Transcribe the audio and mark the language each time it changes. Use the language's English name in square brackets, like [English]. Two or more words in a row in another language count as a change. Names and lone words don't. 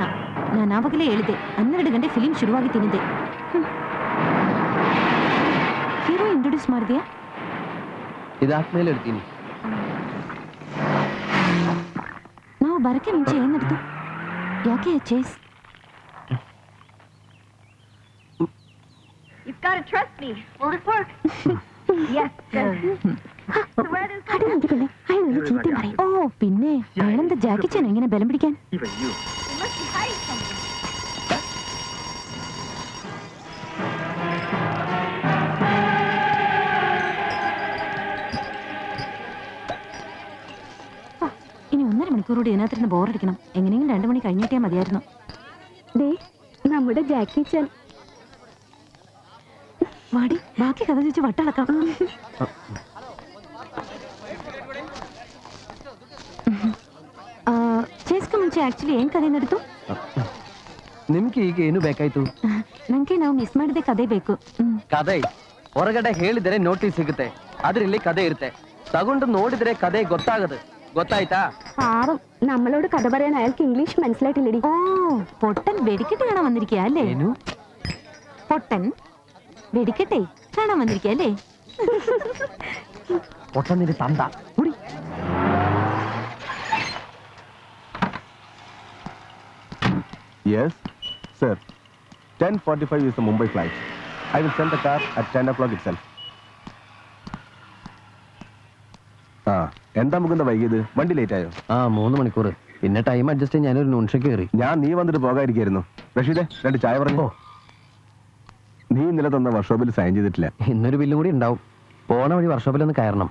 [Kannada] ನಾನು ಆವಾಗಲೇ ಹೇಳಿದೆ 12 ಗಂಟೆ ಫಿಲಿಂ ಶುರುವಾಗಿ ತಿನ್ನಿದೆ. ಹೀರೋ ಇಂಟ್ರೊಡ್ಯೂಸ್ ಮಾಡಿದ್ಯಾ? ಇದಾದ್ಮೇಲೆ ಹೇಳ್ತೀನಿ. ನಾವು ಬರಕ್ಕೆ ಮುಂಚೆ ಏನ್ ನಡ್ತು? ಯಾಕೆ ಚೇಸ್? [English] You've got to trust me. Will this work? Yes. [Malayalam] ഓ പിന്നെ അയാളെന്താ ജാക്കി ചാൻ എങ്ങനെ ബലം പിടിക്കാൻ? ഇനി 1.5 മണിക്കൂർ കൂടി ഇതിനകത്തിരുന്ന് ബോറടിക്കണം. എങ്ങനെയെങ്കിലും 2 മണി കഴിഞ്ഞിട്ടേ മതിയായിരുന്നു. ദേ നമ്മുടെ ജാക്കി ചാൻ. വാടി, ബാക്കി കഥ ചോദിച്ച് വട്ടളക്കാം. [Kannada] ಚೇಸ್ಗೆ ಮುಂಚೆ ಆಕ್ಚುಲಿ ಏನ್ ಕಥೆ ನಡೀತು? ನಿಮ್ಗೆ ಈಗ ಏನು ಬೇಕಾಯ್ತು? ನಂಗೆ ನಾವು ಮಿಸ್ ಮಾಡಿದ ಕಥೆ ಬೇಕು. ಕಥೆ ಹೊರಗಡೆ ಹೇಳಿದರೆ ನೋಟಿಸ್ ಸಿಗುತ್ತೆ, ಆದ್ರೆ ಇಲ್ಲಿ ಕಥೆ ಇರುತ್ತೆ. ತಗೊಂಡು ನೋಡಿದ್ರೆ ಕಥೆ ಗೊತ್ತಾಯ್ತಾ? [Malayalam] പാവം, നമ്മളോട് കഥ പറയാൻ അയാൾക്ക് ഇംഗ്ലീഷ് മനസ്സിലായിട്ടില്ലടി. ഓ, പൊട്ടൻ വെടിക്കെട്ട് കാണാൻ വന്നിരിക്കുക അല്ലേ? പൊട്ടൻ വെടിക്കെട്ടെ കാണാൻ വന്നിരിക്കുക അല്ലേ? പൊട്ടന്നിന്റെ തന്ത. [English] Yes, sir. 10:45 is the Mumbai flight. I will send the car at 10 o'clock itself. [Malayalam] എന്താ മുകുന്ദ വൈകിയത്? വണ്ടി ലേറ്റ് ആയോ? 3 മണിക്കൂർ. പിന്നെ ടൈം അഡ്ജസ്റ്റ് ചെയ്യാൻ ഞാനൊരു ന്യൂൺഷ കയറി. ഞാൻ നീ വന്നിട്ട് പോകാതിരിക്കായിരുന്നു. റഷീദേ, 2 ചായ പറഞ്ഞോ. നീ ഇന്നലെ തന്ന വർക്ക്ഷോപ്പിൽ സൈൻ ചെയ്തിട്ടില്ല. ഇന്നൊരു ബില്ലും കൂടി ഉണ്ടാവും. പോണ വഴി വർക്ക്ഷോപ്പിലൊന്ന് കയറണം.